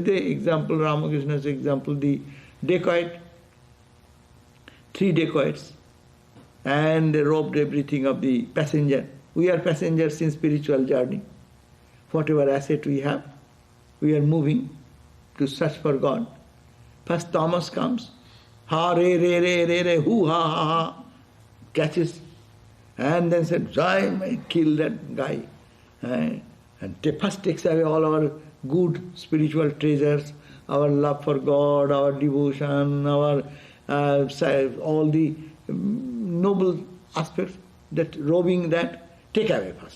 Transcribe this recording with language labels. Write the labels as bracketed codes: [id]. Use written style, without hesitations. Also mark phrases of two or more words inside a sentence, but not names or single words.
[en] The example, Ramakrishna's example, the dacoit, 3 dacoits, and they robbed everything of the passenger. We are passengers in spiritual journey. Whatever asset we have, we are moving to search for God. First tamas comes, ha re re re re re, hu ha ha ha, catches, and then said, I may kill that guy. And first takes away all our good spiritual treasures, our love for God, our devotion, our all the noble aspects, that robbing that, take away first.